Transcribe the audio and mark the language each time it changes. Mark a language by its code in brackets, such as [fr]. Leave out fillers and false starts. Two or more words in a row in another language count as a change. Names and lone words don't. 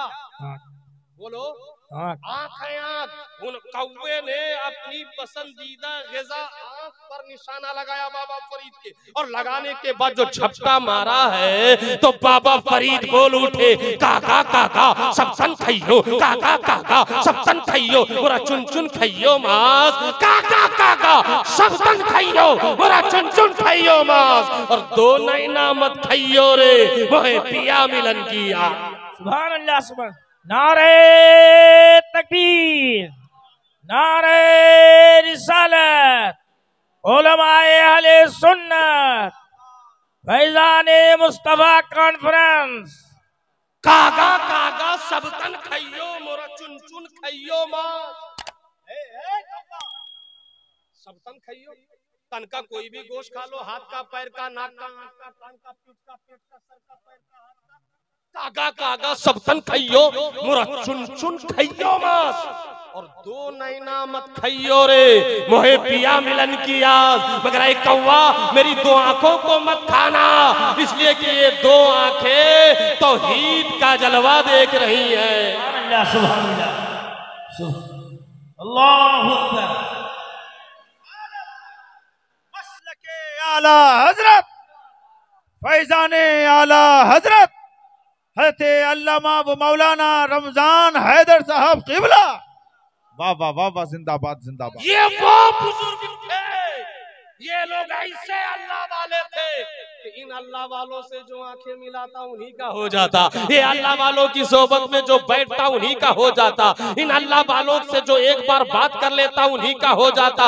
[hi] बोलो। आँख है आँख। उन कौवे ने अपनी पसंदीदा ग़िज़ा आँख पर निशाना लगाया बाबा फरीद के, और लगाने के बाद जो झपटा मारा है तो बाबा फरीद बोल उठे, काका काका सब तन खइयो, काका काका सब तन खइयो, मोरा चुन चुन खइयो मांस, काका काका सब तन खइयो, मोरा चुन चुन खइयो मांस, और दो नैना मत खइयो रे मोहे पिया मिलन की याद। [ar] سبحان الله. سبحان. [hi] नारे तकबीर, नारे रिसालत, उलमाए अहले सुन्नत, फैज़ाने मुस्तफा कॉन्फ्रेंस। कागा कागा सब तन खइयो, मोरा चुन चुन खइयो मांस। सब तन खइयो, तन का कोई भी गोश्त खा लो, हाथ का, पैर का, नाक का, आंख का, कान का, पीठ का, पेट का, सर का, पैर का, हाथ का, कागा कागा सब तन खइयो, मोरा चुन चुन खइयो मांस, और दो नैना मत खइयो रे मोहे पिया मिलन की याद। मगर ऐ कौवा मेरी दो आंखों को मत खाना, इसलिए कि ये दो आंखें तौहीद का जलवा देख रही हैं। [ar] سبحان الله. سبحان الله. الله أكبر. [hi] मसलके आला हजरत फैज़ाने आला हजरत हज़रत अल्लामा व मौलाना रमजान हैदर साहब क़िबला। वाह वाह वाह वाह, जिंदाबाद जिंदाबाद। ये वो बुजुर्ग थे, ये लोग ऐसे अल्लाह वाले थे कि इन अल्लाह वालों से जो आंखें मिलाता उन्हीं का हो जाता, ये अल्लाह वालों की सोबत में जो बैठता उन्हीं का हो जाता, इन अल्लाह वालों से जो एक बार बात कर लेता उन्हीं का हो जाता।